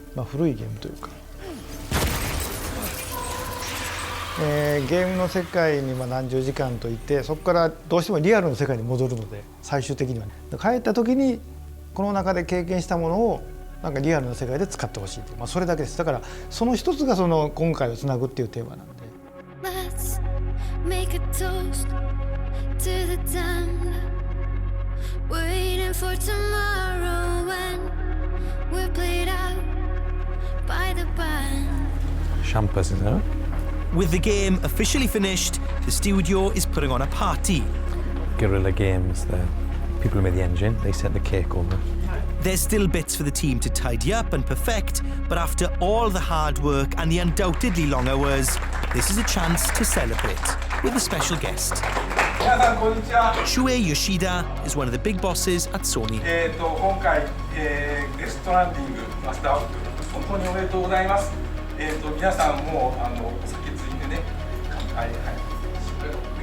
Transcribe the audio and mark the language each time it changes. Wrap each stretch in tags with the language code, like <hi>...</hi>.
<ja>古いゲームというか、ゲームの世界に何十時間といて、そこからどうしてもリアルの世界に戻るので、最終的には、帰った時にこの中で経験したものをリアルな世界で使ってほしい、それだけです。だからその一つがその今回をつなぐっていうテーマなんで。</ja> <en>Let's make a toast to the time waiting for tomorrow when we're played out by the band. Champers, isn't it? With the game officially finished, the studio is putting on a party. Guerrilla Games, the people who made the engine, they sent the cake over. There's still bits for the team to tidy up and perfect, but after all the hard work and the undoubtedly long hours, this is a chance to celebrate with a special guest. Shuei Yoshida is one of the big bosses at Sony.</en> <ja>今回、デストランディングマスターアウト本当におめでとうございます。皆さんもお酒ついてね、乾杯。</ja>